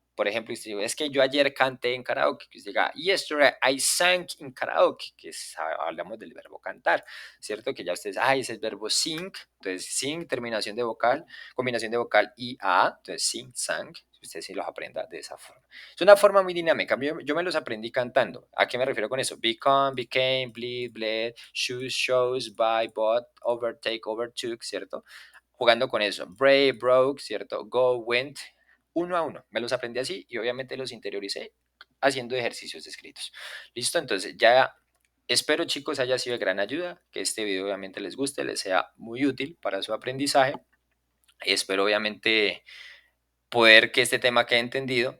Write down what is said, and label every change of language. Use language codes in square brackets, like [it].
[es] Por ejemplo, usted dice, es que yo ayer canté en karaoke, que usted diga, [en] yesterday I sang in karaoke, [es] hablamos del verbo cantar, ¿cierto? Que ya ustedes, ese es el verbo sing, entonces sing, terminación de vocal, combinación de vocal y a, entonces sing, sang, usted sí los aprenda de esa forma. Es una forma muy dinámica. Yo me los aprendí cantando. ¿A qué me refiero con eso? Become, became, bleed, bled, choose, shows, buy, bought, overtake, overtook, ¿cierto? Jugando con eso. Brave, broke, ¿cierto? Go, went, uno a uno. Me los aprendí así y obviamente los interioricé haciendo ejercicios escritos. ¿Listo? Entonces ya espero chicos haya sido de gran ayuda, que este video obviamente les guste, les sea muy útil para su aprendizaje. Espero obviamente poder que este tema quede entendido.